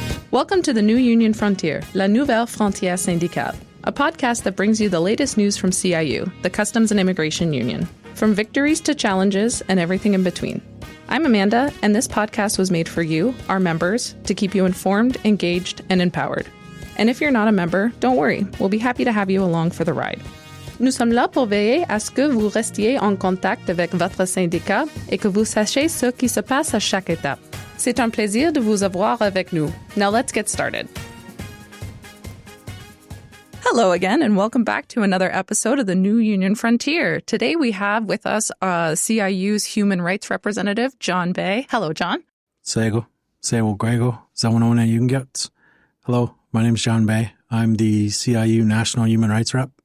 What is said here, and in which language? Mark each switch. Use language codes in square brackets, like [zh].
[en] Welcome to the New Union Frontier, La Nouvelle Frontière Syndicale, a podcast that brings you the latest news from CIU, the Customs and Immigration Union, from victories to challenges and everything in between. I'm Amanda, and this podcast was made for you, our members, to keep you informed, engaged, and empowered. And if you're not a member, don't worry, we'll be happy to have you along for the ride. [fr] Nous sommes là pour veiller à ce que vous restiez en contact avec votre syndicat et que vous sachiez ce qui se passe à chaque étape. C'est un plaisir de vous avoir avec nous. [en] Now let's get started. Hello again, and welcome back to another episode of the New Union Frontier. Today we have with us CIU's Human Rights Representative, John Bay. Hello, John. Sego, Grego, Zawanona Yungets. Hello, my name is John Bay. I'm the CIU National Human Rights Rep.